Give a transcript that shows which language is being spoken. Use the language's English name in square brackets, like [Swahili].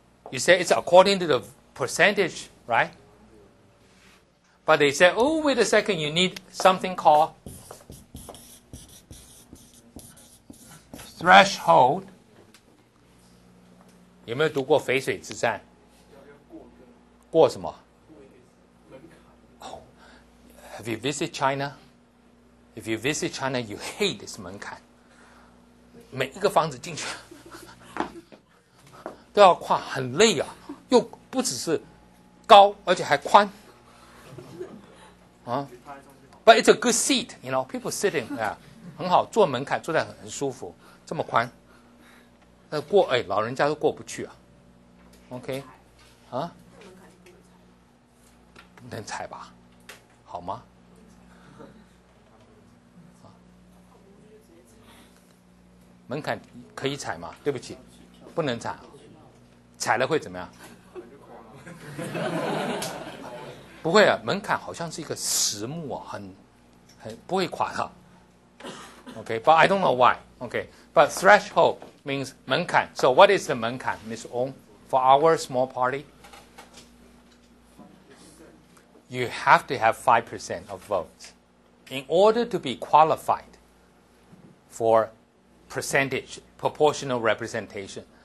[English] You say it's according to the percentage, right? But they say, oh, wait a second, you need something called threshold. [Chinese] 有没有读过淝水之战？过什么？ [English] Oh, have you visited China? If you visit China, you hate this 门槛。 [Chinese] 每一个房子进去都要跨，很累啊，又不只是高，而且还宽。 [English] 啊 ，But it's a good seat, you know. People sitting, [Chinese] 很好，坐门槛坐在很舒服，这么宽。那过老人家都过不去啊。OK， 啊，不能踩吧？好吗？门槛可以踩吗？对不起，不能踩，踩了会怎么样？不会啊，门槛好像是一个实木啊，很不会垮的。 [English] Okay, but I don't know why. Okay, but threshold means 门槛. So what is the 门槛, Ms. Ong, for our small party? You have to have 5% of votes in order to be qualified for percentage, proportional representation.